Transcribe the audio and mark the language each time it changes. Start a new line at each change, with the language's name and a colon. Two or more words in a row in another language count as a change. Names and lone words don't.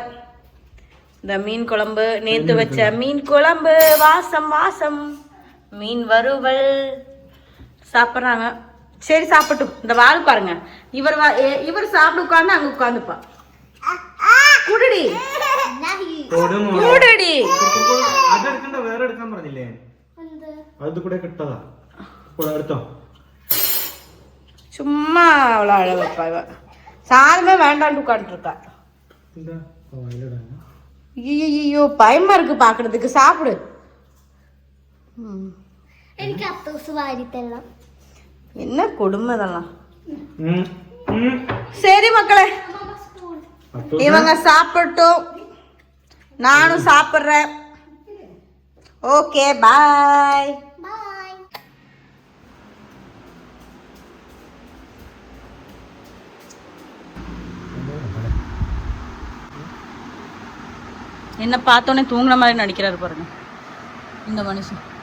Tamil: இந்த மீன் குழம்பு, நேத்து வச்ச மீன் குழம்பு, வாசம் வாசம், மீன் வறுவல் சாப்பிட்றாங்க. சரி சாப்பிட்டும். இந்த வால் பாருங்க. இவர் சாப்பிட உட்காந்து அங்க உட்காந்துப்பா. குடுடி കുടടി.
Malayalam: അതെടുക്കണ്ട, വേറെ എടുക്കാൻ പറഞ്ഞില്ലേ? അത് കൂടെ കിട്ടതാ. എടുത്തോ.
Tamil: சும்மா அவ்வளோ அழ வைப்பா இவ. சாதமே வேண்டான்னு உட்காந்துருக்கா. ஐயோ பயமா இருக்கு பாக்குறதுக்கு. சாப்பிடு.
Malayalam: എനിക്ക് അത്തോസ് വാരിത്തരണം.
Tamil: என்ன கொடுமை இதெல்லாம். சரி மக்களே, இவங்க சாப்பிட்டோம், நானும் சாப்பிட்றேன்.
English: okay, bye. Bye.
Tamil: என்ன பார்த்தோன்னே தூங்குன மாதிரி நடிக்கிறாரு பாருங்க இந்த மனுஷன்.